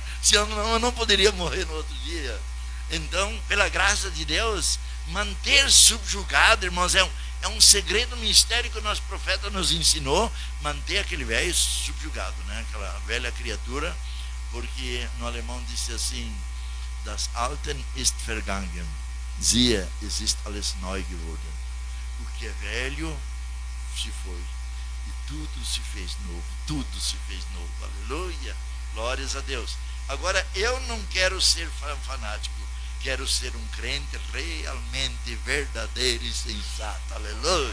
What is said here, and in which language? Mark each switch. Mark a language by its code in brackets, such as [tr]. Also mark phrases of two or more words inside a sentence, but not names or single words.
[pt] Se eu não poderia morrer no outro dia. Então, pela graça de Deus, manter subjugado, irmãos, é um segredo, um mistério que o nosso profeta nos ensinou, manter aquele velho subjugado, né? Aquela velha criatura, porque no alemão disse assim, [de] das Alten ist vergangen, siehe, es ist alles neu geworden. [pt] O que é velho se foi. Tudo se fez novo, tudo se fez novo, aleluia, glórias a Deus. Agora, eu não quero ser fanático, quero ser um crente realmente verdadeiro e sensato, aleluia.